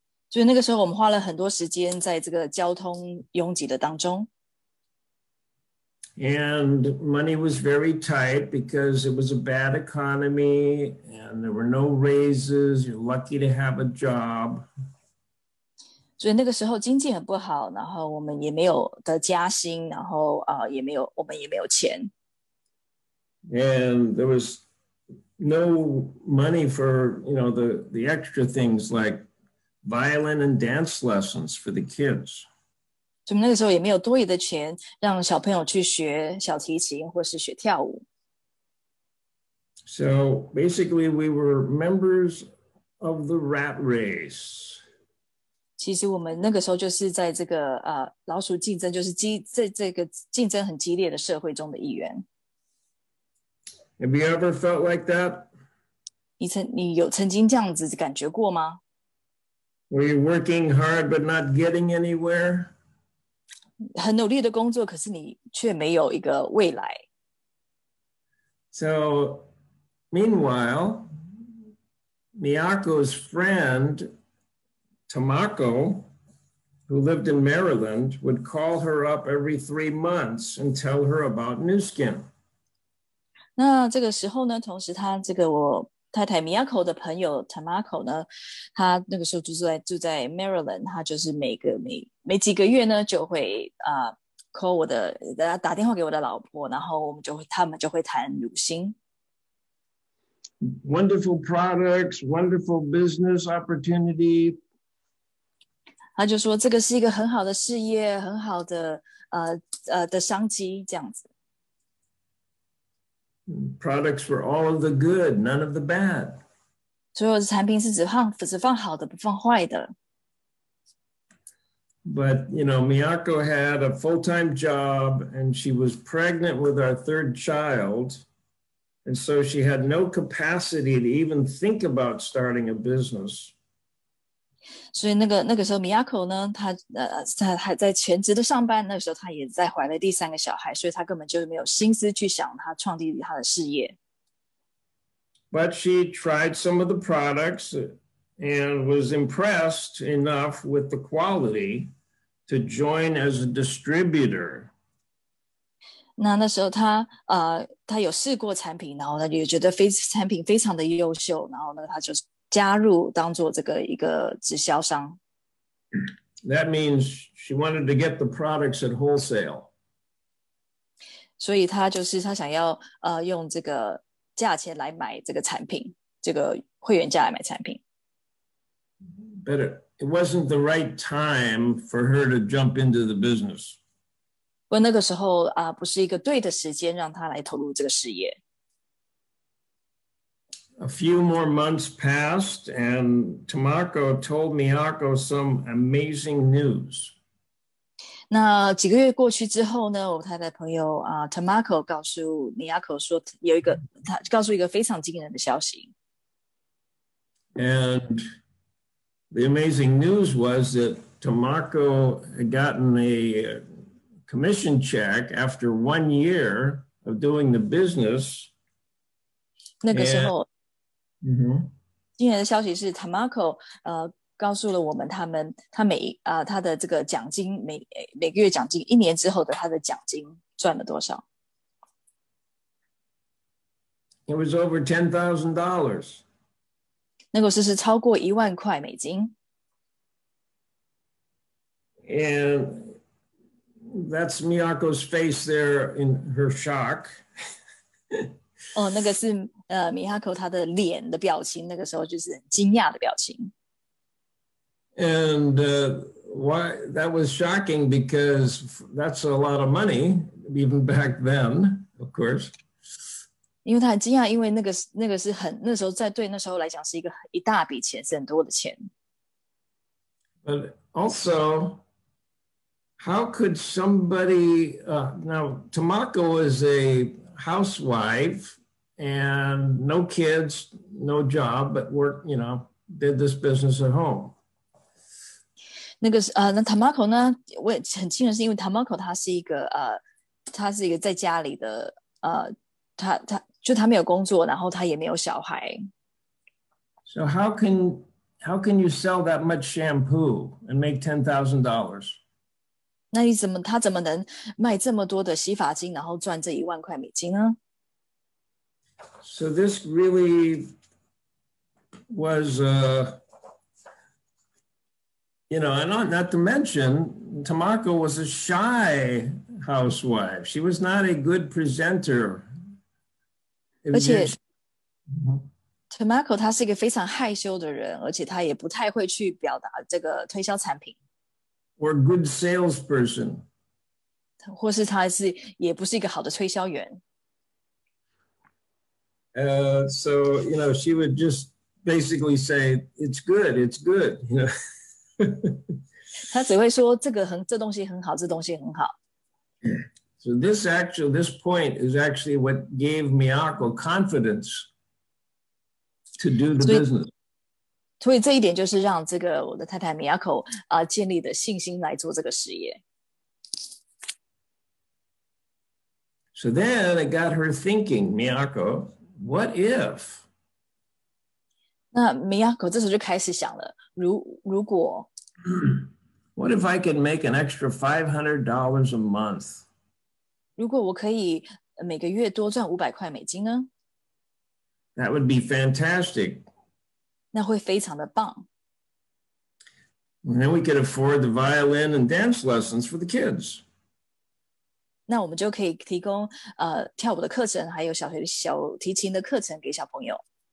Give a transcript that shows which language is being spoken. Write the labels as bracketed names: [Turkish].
[Chinese] 所以那个时候我们花了很多时间在这个交通拥挤的当中。 [English] And money was very tight because it was a bad economy and there were no raises. You're lucky to have a job. [Chinese] 所以那个时候经济很不好，然后我们也没有得加薪，然后我们也没有钱。 [English] And there was no money for, the extra things like violin and dance lessons for the kids. [Chinese] 所以那个时候也没有多余的钱让小朋友去学小提琴或是学跳舞。 [English] So basically we were members of the rat race. [Chinese] 其实我们那个时候就是在这个老鼠竞争，就是这个竞争很激烈的社会中的一员。 [English] Have you ever felt like that? [Chinese] 你有曾经这样子感觉过吗？ [English] Were you working hard but not getting anywhere? [Chinese] 很努力的工作，可是你却没有一个未来。 [English] So, meanwhile, Miyako's friend, Tamako, who lived in Maryland, would call her up every 3 months and tell her about Nu Skin. [Chinese] 那这个时候呢，同时他这个我太太 Miyako 的朋友 Tamako 呢，他那个时候住在 Maryland， 他就是每几个月呢就会call 打电话给我的老婆，然后他们就会谈乳薪。 [English] Wonderful products, wonderful business opportunity. [Chinese] 他就说这个是一个很好的事业，很好的的商机这样子。 [English] Products were all of the good, none of the bad. [Chinese] 所有的产品是只放好的，不放坏的。 [English] But, Miyako had a full-time job and she was pregnant with our 3rd child. And so she had no capacity to even think about starting a business. [Chinese] 所以那个时候 Miyako 呢，他还在全职的上班，那个时候他也在怀了第3个小孩，所以他根本就没有心思去想他创立他的事业。 [English] But she tried some of the products and was impressed enough with the quality to join as a distributor. [Chinese] 那时候他有试过产品，然后他也觉得产品非常的优秀，然后呢他就加入当做这个一个直销商。 [English] That means she wanted to get the products at wholesale. [Chinese] 所以他想要用这个价钱来买这个产品，这个会员价来买产品。 [English] But it wasn't the right time for her to jump into the business. [Chinese] 不过那个时候不是一个对的时间让他来投入这个事业。 [English] A few more months passed and Tamako told Miyako some amazing news. [Chinese] 那几个月过去之后呢，我太太朋友Tamako 告诉 Miyako 说他告诉一个非常惊人的消息。 [English] And the amazing news was that Tamako had gotten a commission check after 1 year of doing the business. [Chinese] 那个时候，今年的消息是 Tamako 告诉了我们他的这个奖金每个月奖金1年之后的他的奖金赚了多少。 [English] It was over $10,000. [Chinese] 那个是超过1万块美金。 [English] And that's Miyako's face there in her shock. [Chinese] 哦，那个是Miyako 她的脸的表情，那个时候就是很惊讶的表情。 [English] And why that was shocking because that's a lot of money, even back then, of course. [Chinese] 因为他很惊讶，因为那个是那时候对那时候来讲是一大笔钱，是很多的钱。 [English] But also, how could somebody now Tamako is a housewife and no kids, no job, but did this business at home. [Chinese] 那Tamako 呢，我也很惊人，是因为 Tamako 他是一个在家里的他没有工作，然后他也没有小孩。 [English] So how can you sell that much shampoo and make $10,000? [Chinese] 那他怎么能卖这么多的洗发精，然后赚这1万块美金呢？ [English] So this really was, and not to mention, Tamako was a shy housewife. She was not a good presenter. [Chinese] 而且 Tamako 他是一个非常害羞的人，而且他也不太会去表达这个推销产品。 [English] Or a good salesperson. [Chinese] 或是他也不是一个好的推销员。 [English] So she would just basically say, "It's good, it's good." [Chinese] 他只会说这东西很好，这东西很好。 [English] So this point is actually what gave Miyako confidence to do the business. [Chinese] 所以这一点就是让我的太太 Miyako 建立的信心来做这个事业。 [English] So then it got her thinking, Miyako, what if? [Chinese] 那 Miyako 这时候就开始想了，如果 [English] What if I could make an extra $500 a month? [Chinese] 如果我可以每个月多赚500块美金呢？ [English] That would be fantastic. [Chinese] 那会非常的棒。 [English] And then we could afford the violin and dance lessons for the kids. [Chinese] 那我们就可以提供跳舞的课程，还有小提琴的课程给小朋友。